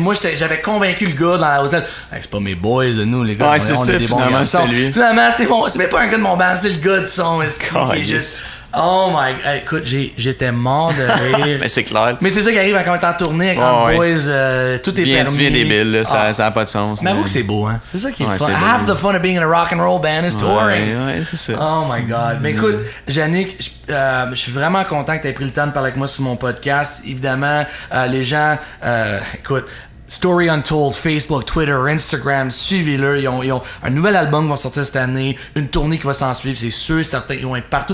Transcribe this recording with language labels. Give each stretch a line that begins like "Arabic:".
French: Moi, j'avais convaincu le gars dans l'hôtel. Hey, c'est pas mes boys, nous, les gars. Ouais, c'est ça, est des bons finalement, garçons. c'est lui. Finalement, c'est même pas un gars de mon band, c'est le gars du son. Qui est juste...
English: Oh my god,
French: écoute, j'étais mort de rire. Mais c'est clair. Mais c'est ça qui arrive quand on est en tournée avec les boys, tout est permis. Tu viens débile, là, ça a pas de sens. Mais avoue que c'est beau, hein. C'est ça qui est le fun. C'est
English: Half the fun of being in a rock and roll band is touring.
French: Ouais, c'est ça.
English: Oh my god.
French: Mais écoute, Yannick, je suis vraiment content que tu aies pris le temps de parler avec moi sur mon podcast. Évidemment, les gens, écoute, Story Untold, Facebook, Twitter, Instagram, suivez-le. Ils ont un nouvel album qui va sortir cette année, une tournée qui va s'en suivre, c'est sûr, certains, ils vont être partout.